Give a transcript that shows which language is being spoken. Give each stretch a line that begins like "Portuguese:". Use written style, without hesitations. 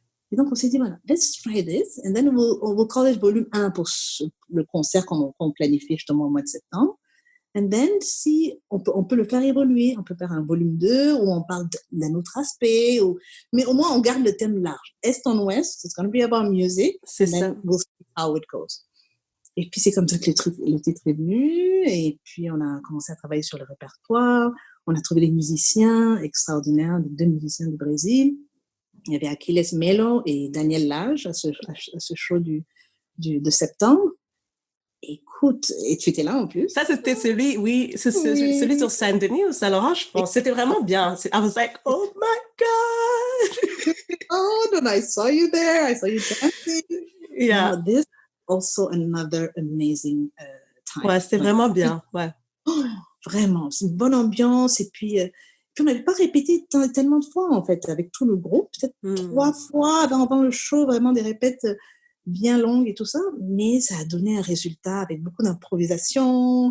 French: Et donc, on s'est dit, voilà,
English: let's try this, and then we'll call it volume 1
French: pour le concert qu'on planifie justement au mois de septembre.
English: And then,
French: si on peut le faire évoluer, on peut faire un volume 2 où on parle d'un autre aspect, mais au moins, on garde le thème large.
English: Est en Ouest, it's going to be about music,
French: C'est
English: and then we'll see how it goes.
French: Et puis, c'est comme ça que le titre est venu, et puis on a commencé à travailler sur le répertoire, on a trouvé des musiciens extraordinaires, 2 musiciens du Brésil. Il y avait Aquiles Melo et Daniel Lage à ce show de septembre. Écoute, et tu étais là en plus. Ça, c'était celui, oui, celui sur Saint-Denis ou Saint-Laurent, je pense. C'était vraiment bien.
English: I was like, oh my God! Oh, and I saw you there. I saw you dancing. Yeah. No, this also another amazing time.
French: Ouais, c'était vraiment bien. Ouais. Oh, vraiment, c'est une bonne ambiance. Et puis on n'avait pas répété tellement de fois, en fait, avec tout le groupe. Peut-être 3 fois avant le show, vraiment des répètes bien longues et tout ça. Mais ça a donné un résultat avec beaucoup d'improvisation.